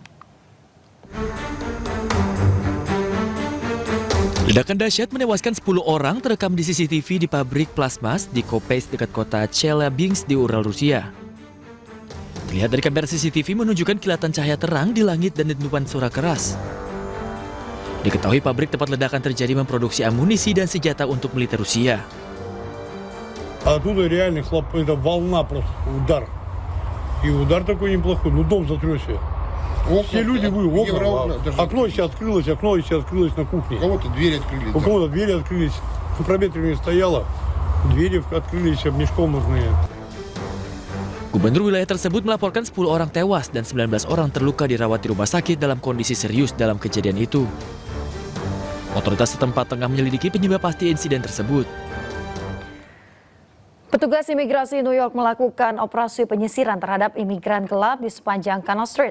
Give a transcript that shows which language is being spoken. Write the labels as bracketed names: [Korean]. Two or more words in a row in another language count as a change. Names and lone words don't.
[Indonesian] Ledakan dahsyat menewaskan 10 orang terekam di CCTV di pabrik plasmas di Kopeisk dekat kota Chelyabinsk di Ural, Rusia. Terlihat dari kamera CCTV menunjukkan kilatan cahaya terang di langit dan dentuman suara keras. Diketahui pabrik tempat ledakan terjadi memproduksi amunisi dan senjata untuk militer Rusia. [Russian] Оттуда реально это волна просто, удар. И удар такой неплохой, ну дом затрясся. Все люди были, окно еще открылось на кухне. У кого-то двери открылись. У кого-то двери открылись, проветривание стояло, двери открылись межкомнатные. [Indonesian] Gubernur wilayah tersebut melaporkan 10 orang tewas dan 19 orang terluka dirawat di rumah sakit dalam kondisi serius dalam kejadian itu. Otoritas setempat tengah menyelidiki penyebab pasti insiden tersebut. Petugas imigrasi New York melakukan operasi penyisiran terhadap imigran gelap di sepanjang Canal Street.